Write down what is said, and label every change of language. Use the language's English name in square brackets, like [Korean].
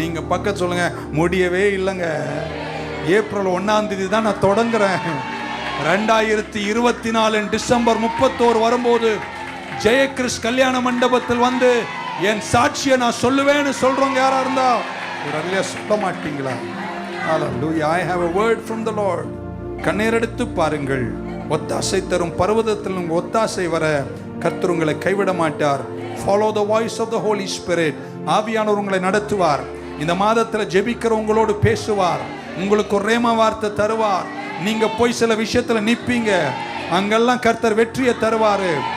[Tamil] நீங்க பக்கத்து சொல்லுங்க, முடியவே இல்லைங்க. ஏப்ரல் 1ஆம் தேதி தான் நான் தொடங்குறேன். 2024 டிசம்பர் 31 வரும்போது ஜெயகிறிஸ் கல்யாண மண்டபத்தில் வந்து என் சாட்சியை நான் சொல்லுவேன்னு சொல்றவங்க யாரா இருந்தா ஒரு அல்லையா சொல்ல மாட்டீங்களா? [English] Hallelujah, I have a word from the Lord. [Tamil] கண்ணீர் எடுத்து பாருங்கள். ஒத்தாசை தரும் பர்வதத்தில் உங்க ஒத்தாசை வர கர்த்தர் உங்களை கைவிட மாட்டார். [English] Follow the voice of the Holy Spirit. [Tamil] ஆவியானவர் உங்களை நடத்துவார். இந்த மாதத்தில் ஜெபிக்கிறவங்களோடு பேசுவார். உங்களுக்கு ஒரு ரேமா வார்த்தை தருவார். நீங்க போய் சில விஷயத்துல நிப்பீங்க, அங்கெல்லாம் கர்த்தர் வெற்றியை தருவாரு.